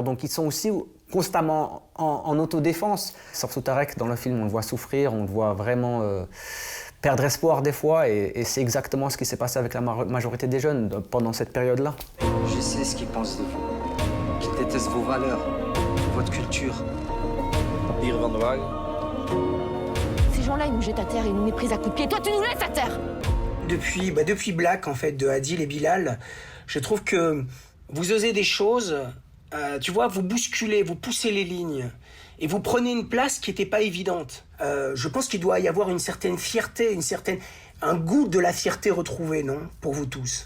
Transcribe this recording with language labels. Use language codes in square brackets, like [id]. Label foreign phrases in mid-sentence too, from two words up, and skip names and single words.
[fr] Donc ils sont aussi constamment en autodéfense. Surtout Tarek, dans le film, on le voit souffrir, on le voit vraiment perdre espoir des fois, et c'est exactement ce qui s'est passé avec la majorité des jeunes pendant cette période-là. Je sais ce qu'ils pensent de vous. Qu'ils détestent vos valeurs, votre culture. [nl] Papieren van de wagen. [fr] C'est gens-là, ils nous jettent à terre et ils nous méprisent à coups de pied. Toi, tu nous laisses à terre. Depuis Black, en fait, de Adil et Bilal, je trouve que vous osez des choses, tu vois, vous bousculez, vous poussez les lignes, et vous prenez une place qui n'était pas évidente. Je pense qu'il doit y avoir une certaine fierté, un goût de la fierté retrouvée, non, pour vous tous?